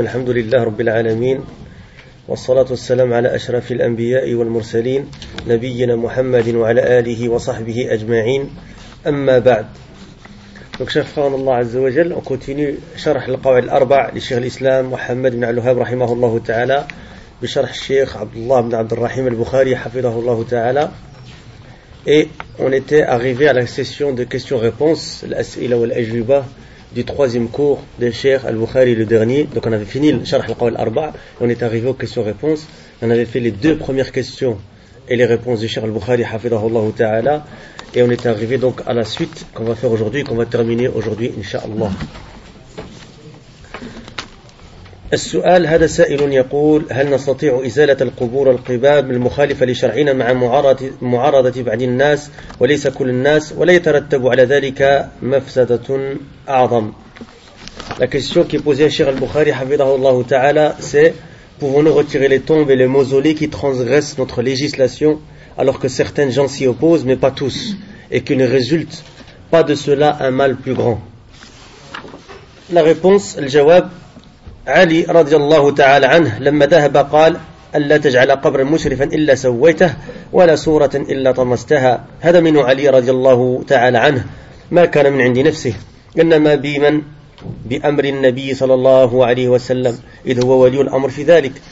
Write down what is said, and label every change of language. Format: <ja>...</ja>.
<ar>الحمد لله رب العالمين، والصلاة والسلام على أشرف الأنبياء والمرسلين نبينا محمد وعلى آله وصحبه أجمعين، أما بعد. شفعنا الله عز وجل وكنتيني شرح القواعد الأربع لشيخ الإسلام محمد بن علهاب رحمه الله تعالى بشرح الشيخ عبد الله بن عبد الرحيم البخاري حفظه الله تعالى.</ar> <fr>Et on était arrivé à la session de questions-réponses, l'as'ila wal ajuba, du troisième cours de Cheikh Al-Bukhari, le dernier. Donc on avait fini le Sharh al-Qawl al-Arba, et on est arrivé aux questions-réponses. On avait fait les deux premières questions et les réponses de Cheikh Al-Bukhari, hafidhahullah ta'ala. Et on est arrivé donc à la suite qu'on va faire aujourd'hui, qu'on va terminer aujourd'hui, inshallah.</fr> <ar>السؤال هذا سائل يقول هل نستطيع إزالة القبور القباب المخالفة لشرعنا مع معارضة بعض الناس وليس كل الناس ولا يترتب على ذلك مفسدة أعظم.</ar> <fr>La question qui est posée à Cheikh Al-Bukhari</fr> <ar>حفظه الله تعالى</ar> <fr>c'est pouvons-nous retirer les tombes et les mausolées qui transgressent notre législation alors que certaines gens s'y opposent mais pas tous et qu'il ne résulte pas de cela un mal plus grand. La réponse, le jawab,</fr> <ar>علي رضي الله تعالى عنه لما ذهب قال ألا تجعل قبرا مشرفا إلا سويته ولا صورة إلا طمستها. هذا من علي رضي الله تعالى عنه، ما كان من عند نفسه، إنما بمن بأمر النبي صلى الله عليه وسلم إذ هو ولي الأمر في ذلك.</ar>